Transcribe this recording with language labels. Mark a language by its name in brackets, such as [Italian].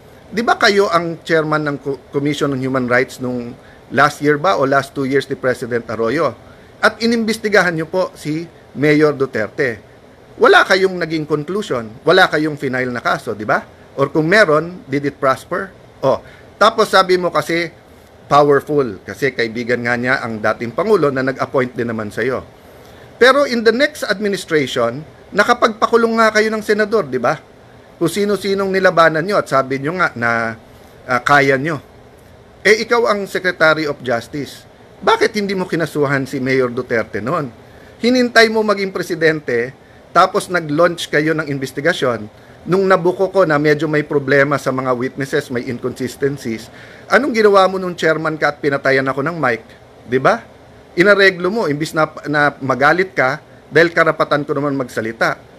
[Filipino] Di ba kayo ang chairman ng Commission on Human Rights nung last year ba o last 2 years ni President Arroyo? At inimbestigahan nyo po si Mayor Duterte. Wala kayong naging conclusion, wala kayong final na kaso, di ba? [English] Or [Filipino] kung meron, [English] did it prosper? [Filipino] Tapos sabi mo kasi powerful, kasi kaibigan nga niya ang dating Pangulo na nag-appoint din naman sa iyo. Pero [English] in the next administration, [Filipino] nakapagpakulong nga kayo ng senador, di ba? Kung sino-sinong nilabanan nyo at sabi nyo nga na kaya nyo. Ikaw ang Secretary of Justice. Bakit hindi mo kinasuhan si Mayor Duterte noon? Hinintay mo maging presidente, tapos nag-launch kayo ng investigasyon. Nung nabuko ko na medyo may problema sa mga witnesses, may inconsistencies, anong ginawa mo nung chairman ka at pinatayan ako ng mic? Di ba? Inareglo mo, imbis na magalit ka, dahil karapatan ko naman magsalita.